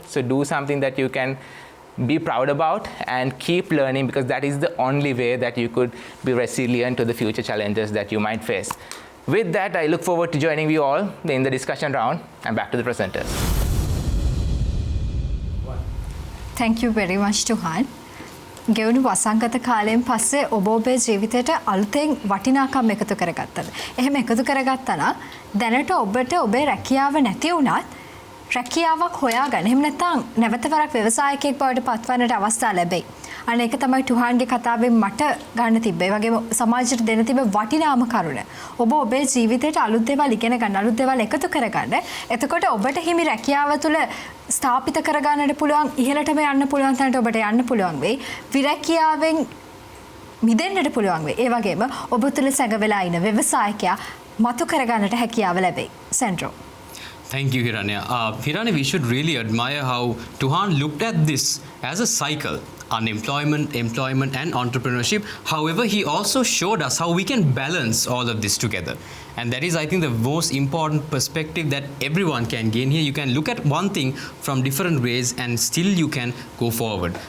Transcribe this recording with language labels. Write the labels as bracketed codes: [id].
[en] So do something that you can be proud about and keep learning, because that is the only way that you could be resilient to the future challenges that you might face. With that, I look forward to joining you all in the discussion round, and back to the presenters. Thank you very much, Tuhan. [si] ගෙවුණු වසංගත කාලයෙන් පස්සේ ඔබ ඔබේ ජීවිතයට අලුතෙන් වටිනාකම් එකතු කරගත්තද? එහෙම එකතු කරගත්තා නම් දැනට ඔබට ඔබේ රැකියාව නැති වුණත් රැකියාවක් හොයාගන්න. එහෙම නැත්නම් නැවත වරක් ව්‍යවසායකයෙක් බවට පත්වන්නට අවස්ථාව ලැබෙයි. අන්න ඒක තමයි තුහාන්ගේ කතාවෙන් මට ගන්න තිබ්බේ. ඒ වගේම සමාජයට දෙන්න තිබ්බ වටිනාම කරුණ. ඔබ ඔබේ ජීවිතයට අලුත් දේවල් ඉගෙන ගන්න, අලුත් දේවල් එකතු කරගන්න. එතකොට ඔබට හිමි රැකියාව තුළ ස්ථාපිත කරගන්නට පුළුවන්, ඉහළටම යන්න පුළුවන් තැනට ඔබට යන්න පුළුවන් වෙයි. විරැකියාවෙන් මිදෙන්නට පුළුවන් වෙයි. ඒ වගේම ඔබ තුළ සැඟවෙලා ඉන ව්‍යවසායකයා මතු කරගන්නට හැකියාව ලැබෙයි. සෙන්ඩ්‍රෝ. [en] Thank you, Hiranya. Hiranya, we should really admire how Tuhan looked at this as a cycle. Unemployment, employment and entrepreneurship. However, he also showed us how we can balance all of this together. And that is, I think, the most important perspective that everyone can gain here. You can look at one thing from different ways and still you can go forward.